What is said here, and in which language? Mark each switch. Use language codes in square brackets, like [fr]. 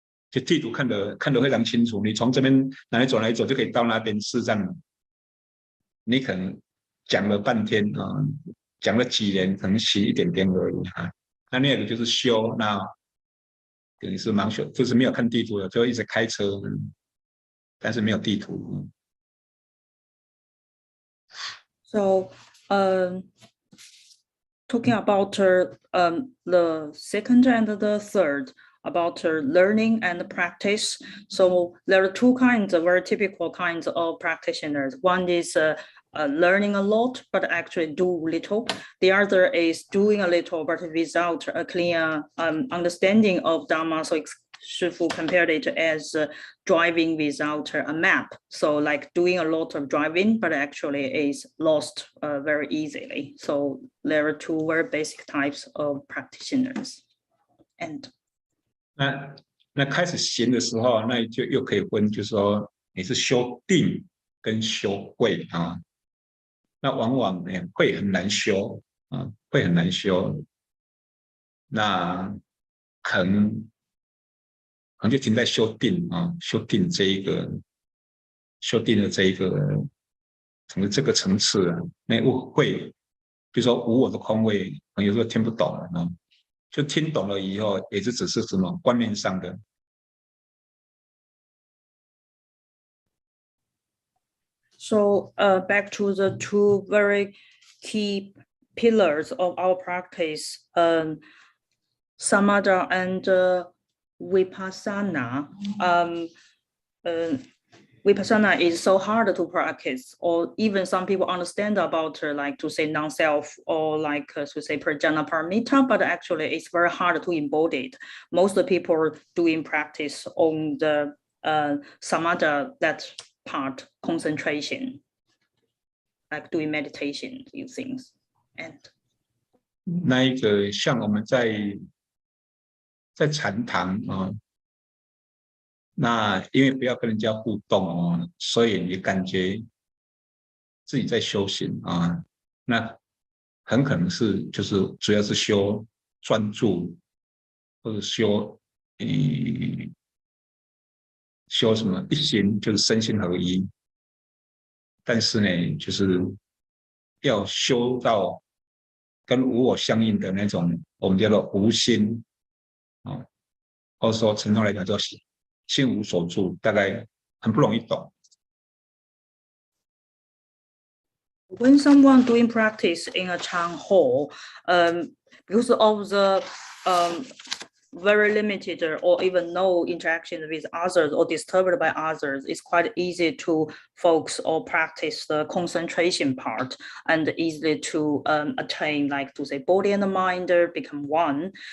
[zh] 就地图看得非常清楚，你从这边哪里走就可以到那边，事实上你可能讲了半天啊，讲了几年，可能习一点点而已啊。那另一个就是修，那等于是盲修，就是没有看地图的，就一直开车，但是没有地图。 [en] so, talking about the second and the third, about learning and practice. So there are two kinds of very typical kinds of practitioners. One is learning a lot, but actually do little. The other is doing a little, but without a clear understanding of Dharma. So Shifu compared it as driving without a map. So like doing a lot of driving, but actually is lost very easily. So there are two very basic types of practitioners. And [zh] 那开始行的时候，那就又可以分，就是说你是修定跟修慧啊。那往往会很难修啊，会很难修。那可能就停在修定啊，修定这一个，修定的这一个，整个这个层次啊，那会，比如说无我的空位，有时候听不懂了啊。就听懂了以后，也是只是什么观念上的。 [en] So back to the two very key pillars of our practice, Samatha and Vipassana. Vipassana is so hard to practice, or even some people understand about like to say non-self or like to say prajna paramita, but actually it's very hard to embody it. Most of the people doing practice on the samatha, that part, concentration, like doing meditation, these things. And [zh] 那一个像我们在禅堂啊，那因为不要跟人家互动哦，所以你感觉自己在修行啊，那很可能是就是主要是修专注，或者修什么一心，就是身心合一。但是呢，就是要修到跟无我相应的那种，我们叫做无心啊，或者说陈通来讲叫心无所住，大概很不容易懂。 [en] when someone doing practice in a Chan hall, because of the very limited or even no interaction with others or disturbed by others, it's quite easy to focus or practice the concentration part and easily to attain, like to say, body and mind become one.